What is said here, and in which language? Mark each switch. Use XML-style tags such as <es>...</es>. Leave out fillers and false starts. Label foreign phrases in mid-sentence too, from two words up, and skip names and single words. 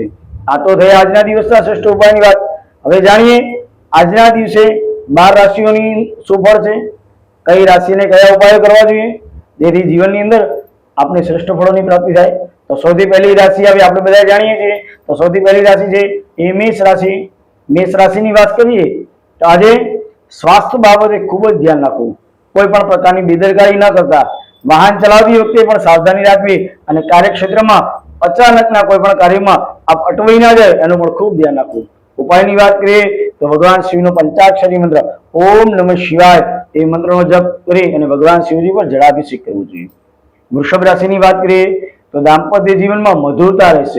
<gu>આ તો થઈ આજના દિવસના શ્રેષ્ઠ ઉપાયની વાત। હવે જાણીએ આજના દિવસે 12 રાશિઓની શું ફળ છે, કઈ રાશિને કયા ઉપાયો કરવા જોઈએ જેથી જીવનની અંદર આપણે શ્રેષ્ઠ ફળોની પ્રાપ્તિ થાય। તો સૌથી પહેલી રાશિ આવે, આપણે બધા જાણીએ છીએ, તો સૌથી પહેલી રાશિ છે એ મેષ રાશિ। મેષ રાશિની વાત કરીએ તો આજે સ્વાસ્થ્ય બાબતે ખૂબ જ ધ્યાન રાખવું, કોઈ પણ પ્રકારની બેદરકારી ન કરતા, વાહન ચલાવતી વખતે પણ સાવધાની રાખવી અને કાર્યક્ષેત્રમાં અચાનકના કોઈ પણ કાર્યમાં આપ અટવાઈ ના જાય એનું પણ ખૂબ ધ્યાન રાખવું। ઉપાયની વાત કરીએ તો ભગવાન શિવનો પંચાક્ષરી મંત્ર ઓમ નમઃ શિવાય એ મંત્રનો જપ કરી અને ભગવાન શિવજી પર જળાભિષેક કરવો જોઈએ। વૃષભ રાશિની વાત કરીએ તો દાંપત્ય જીવનમાં મધુરતા રહેશે।</gu>